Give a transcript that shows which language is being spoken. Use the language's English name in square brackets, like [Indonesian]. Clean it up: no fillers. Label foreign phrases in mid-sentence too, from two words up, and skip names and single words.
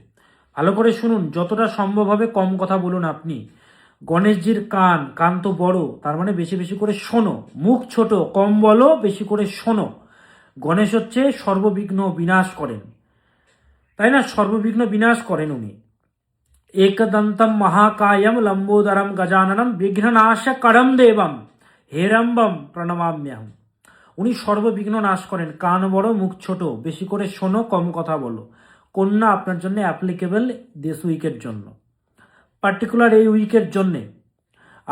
[Bangla] ভালো করে শুনুন, যতটা সম্ভব হবে কম কথা বলুন আপনি। গণেশজির কান তো বড়, তার মানে বেশি বেশি করে শোনো। মুখ ছোট, কম বলো, বেশি করে শোনো। গণেশ হচ্ছে সর্ববিঘ্ন বিনাশ করেন, তাই না? সর্ববিঘ্ন বিনাশ করেন উনি। [Sanskrit] एकदंतम महाकायम लंबोदरम गजाननम বিঘ্ননাশকরম দেবম হেরম্বম প্রণমাম্যহম। [Bangla] উনি সর্ববিঘ্ন নাশ করেন। কান বড়, মুখ ছোট, বেশি করে শোনো, কম কথা বলো। কন্যা আপনার জন্য [English] applicable this [Bangla] উইকের জন্য, পার্টিকুলার এই উইকের জন্যে।